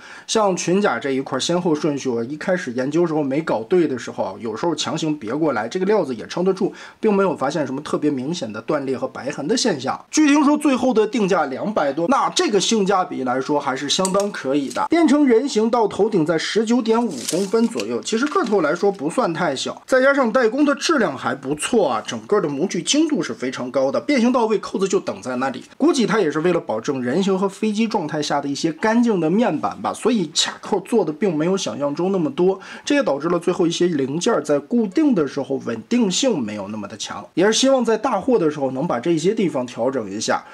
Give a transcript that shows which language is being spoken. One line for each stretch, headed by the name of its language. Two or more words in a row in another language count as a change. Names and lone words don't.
Chinese: 像裙甲這一塊先後順序，我一開始研究時候沒搞對的時候，有時候強行別過來，這個料子也撐得住，並沒有發現什麼特別明顯的斷裂和白痕的現象。據聽說最後的定價200多，那這個性價比來說還是相當可以的。變成人形到頭頂在19.5公分左右，其實個頭來說不算太小，再加上代工的質量還不錯整個的模具精度是非常高的，變形到位，扣子就等在那裡。估計它也是為了保證人形和飛機狀態下的一些乾淨的面板吧，所以卡扣做的並沒有想象中那麼多，這也導致了最後一些零件在固定的時候穩定性沒有那麼的強，也是希望在大貨的時候能把這些地方調整一下。